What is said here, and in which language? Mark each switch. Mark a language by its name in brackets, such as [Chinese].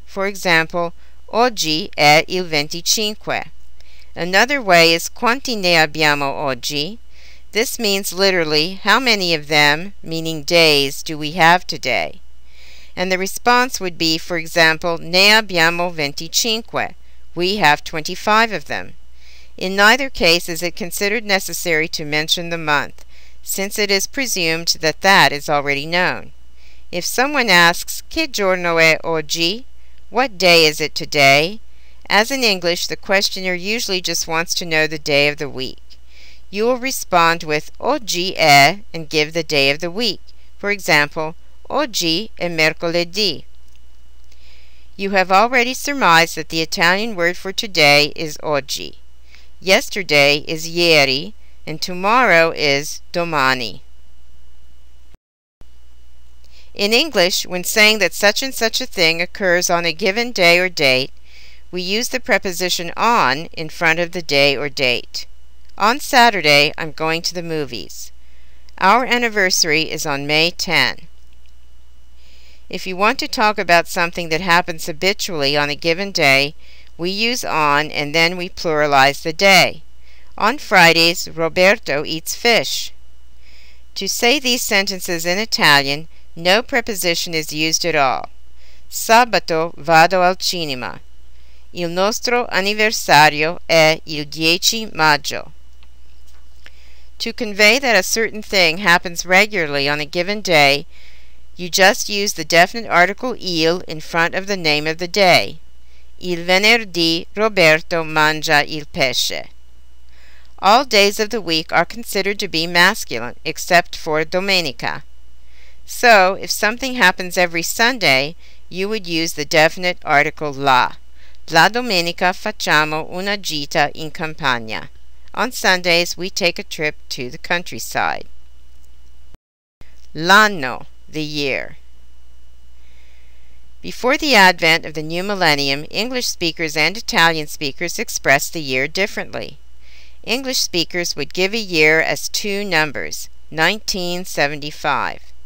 [English] For example, [Italian] oggi è il 25. [English] Another way is [Italian] quanti ne abbiamo oggi? [English] This means literally, how many of them, meaning days, do we have today? And the response would be, for example, [Italian] ne abbiamo 25. [English] We have 25 of them. In neither case is it considered necessary to mention the month, since it is presumed that that is already known. If someone asks, [Italian] che giorno è oggi? [English] What day is it today? As in English, the questioner usually just wants to know the day of the week. You will respond with [Italian] oggi è [English] and give the day of the week. For example, [Italian] oggi è mercoledì. [English] You have already surmised that the Italian word for today is oggi. Yesterday is ieri, and tomorrow is domani. In English, when saying that such and such a thing occurs on a given day or date, we use the preposition on in front of the day or date. On Saturday, I'm going to the movies. Our anniversary is on May 10. If you want to talk about something that happens habitually on a given day, we use on and then we pluralize the day. On Fridays, Roberto eats fish. To say these sentences in Italian, no preposition is used at all. [Italian] Sabato vado al cinema. Il nostro anniversario è il 10 maggio. [English] To convey that a certain thing happens regularly on a given day, you just use the definite article il in front of the name of the day. [Italian] Il venerdì Roberto mangia il pesce. [English] All days of the week are considered to be masculine, except for domenica. So, if something happens every Sunday, you would use the definite article la. [Italian] La domenica facciamo una gita in campagna. [English] On Sundays, we take a trip to the countryside. L'anno, the year. Before the advent of the new millennium, English speakers and Italian speakers expressed the year differently. English speakers would give a year as two numbers, 1975.